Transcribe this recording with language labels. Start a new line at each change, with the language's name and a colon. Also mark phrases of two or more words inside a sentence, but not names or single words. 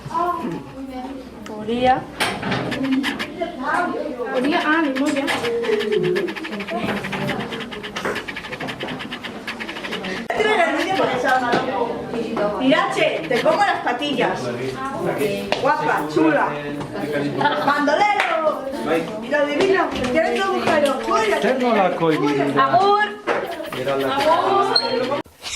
Spanish: Oria. Oria, memoria. Irache, te como las patillas. Guapa, chula. Bandolero. Y lo divino. ¿Quieres tu agujero? Agur. Agur.